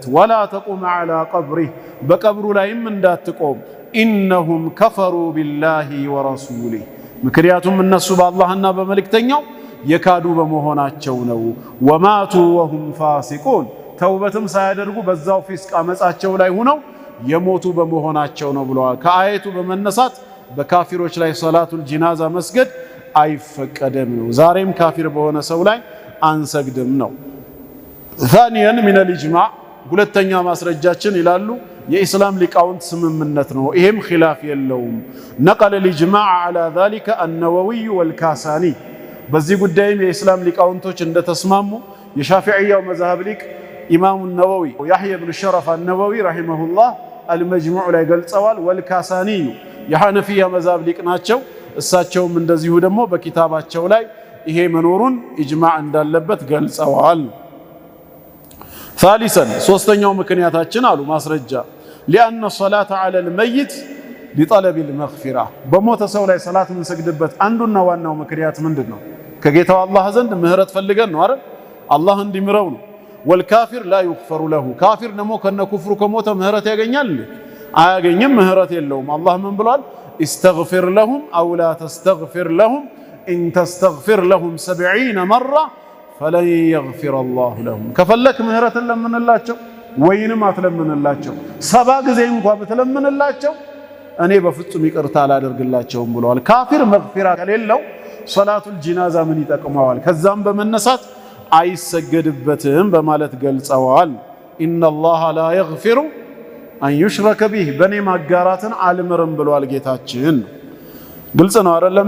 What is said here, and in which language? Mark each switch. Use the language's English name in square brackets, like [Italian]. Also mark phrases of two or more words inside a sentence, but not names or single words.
[Arabic] ولا تقم على قبره [Amharic] በቀብሩ ላይም እንዳትቆም፣ [Arabic] إنهم كفروا بالله ورسوله [Amharic] ምክንያቱም እነሱ በአላህና በመልእክተኛው የካዱ በመሆናቸው ነው። [Arabic] وماتوا وهم فاسقون [Amharic] ተውበትም ሳያደርጉ በዛው ፊስቅ አመጻቸው ላይ ሆነው የሞቱ በመሆናቸው ነው ብለዋል። ከአየቱ በመነሳት በካፊሮች ላይ [Arabic] صلاة الجنازة [Amharic] መስገድ አይፈቀደም ነው። ዛሬም ካፊር በሆነ ሰው ላይ አንሰግድም ነው። [Arabic] ثانيا من الاجماع [Amharic] ሁለተኛ ማስረጃችን ይላሉ የኢስላም ሊቃውንት ስምምነት ነው። ይሄም ኺላፍ የለውም። [Arabic] نقل الاجماع على ذلك النووي والكاساني [Amharic] በዚህ ጉዳይም የኢስላም ሊቃውንቶች እንደተስማሙ የሻፊዒያው መዝሐብ ሊቅ ኢማሙ ነወዊ ያህያ ኢብኑ ሸረፍ አልነወዊ ረሂመሁላህ አልመጅሙዕ ላይ ገልጸዋል። ወልካሳኒ የሐነፊያ መዝሐብ ሊቅ ናቸው። እሳቸውም እንደዚሁ ደግሞ በኪታባቸው ላይ ይሄ መኖሩን ኢጅማዕ እንዳለበት ገልጸዋል። ثالثا ሶስተኛው ምክንያታችን አሉ ማስረጃ [Arabic] لأن الصلاة على الميت لطلب المغفرة [Amharic] በሞተ ሰው ላይ ሰላት የምንሰግድበት አንዱና ዋናው ምክንያት ምንድነው? ከጌታው አላህ ዘንድ ምህረት ፈልገን ነው አይደል? አላህ እንዲምረው ነው። [Arabic] والكافر لا يغفر له [Amharic] ካፊር ደግሞ ከነ ኩፍሩ ከሞተ ምህረት ያገኛል? አያገኝም፣ ምህረት የለውም። አላህ ምን ብሏል? [Arabic] استغفر لهم أو لا تستغفر لهم إن تستغفر لهم 70 مرة فلن يغفر الله لهم [Amharic] ከፈለክ ምህረት ለምንላቸው ወይንም አትለምንላቸው 70 ጊዜ እንኳን ብትለምንላቸው እኔ በፍጹም ይቅርታ አላደርግላቸውም ብለዋል። ካፊር መግፊራ ከሌለው [Arabic] صلاة الجنازة [Amharic] ምን ይጠቅመዋል? ከዛም በመነሳት አይሰገድበትም በማለት ገልጸዋል። [Arabic] إن الله لا يغفر أن يشرك به [Amharic] በኔ ማጋራትን አልምርም ብለዋል ጌታችን። ግልጽ ነው አይደለም?